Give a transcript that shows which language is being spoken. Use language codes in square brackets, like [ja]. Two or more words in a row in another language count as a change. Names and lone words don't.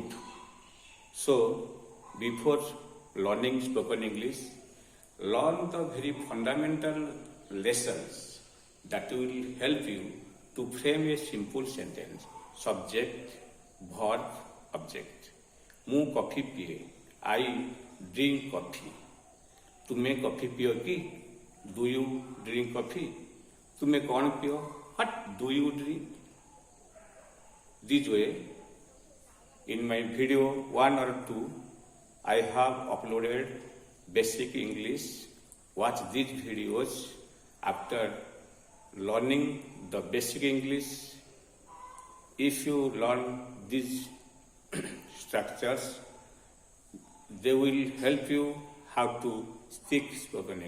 [en] So before learning spoken English, learn the very fundamental lessons that will help you to frame a simple sentence. Subject, verb, object. [or] ମୁଁ କଫି ପିଏ. [en] I drink coffee. [or] ତୁମେ କଫି ପିଅ କି? [en] Do you drink coffee? [or] ତୁମେ କ'ଣ ପିଅ? [en] What do you drink? This way, in my video 1 or 2, I have uploaded basic English. Watch these videos. After learning the basic English, if you learn these structures, they will help you how to speak spoken English.